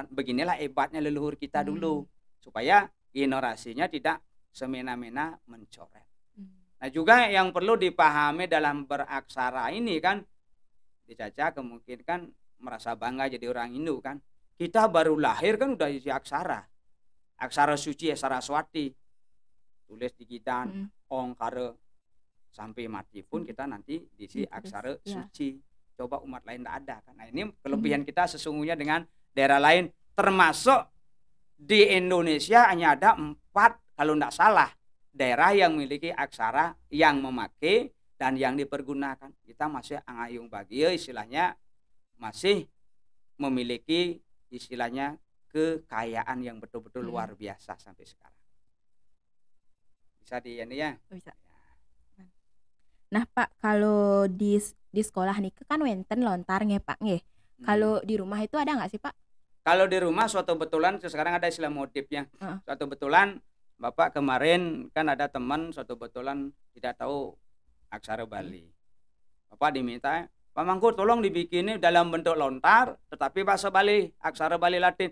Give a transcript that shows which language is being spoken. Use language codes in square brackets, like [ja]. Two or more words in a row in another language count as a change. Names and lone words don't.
[id] Beginilah hebatnya leluhur kita dulu supaya generasinya tidak semena-mena mencoret. Nah juga yang perlu dipahami dalam beraksara ini kan, Caca kemungkinan kan merasa bangga jadi orang Hindu kan. Kita baru lahir kan udah isi aksara. Aksara suci Saraswati. Tulis di kita ongkara sampai mati pun kita nanti diisi aksara suci. Coba umat lain tidak ada kan. Nah ini kelebihan kita sesungguhnya dengan daerah lain, termasuk di Indonesia hanya ada 4 kalau tidak salah daerah yang memiliki aksara yang memakai dan yang dipergunakan. Kita masih [ban] angayung bagi [id] istilahnya masih memiliki istilahnya kekayaan yang betul-betul luar biasa sampai sekarang. Bisa di ini ya? Bisa. Nah Pak, kalau di sekolah nih kan [ban] wenten lontar nge [id] Pak nge. Kalau di rumah itu ada nggak sih Pak? Kalau di rumah suatu betulan sekarang ada istilah modifnya. Suatu betulan Bapak kemarin kan ada teman suatu betulan tidak tahu aksara Bali. Bapak diminta, Pak Mangku tolong dibikini dalam bentuk lontar, tetapi bahasa Bali, aksara Bali Latin.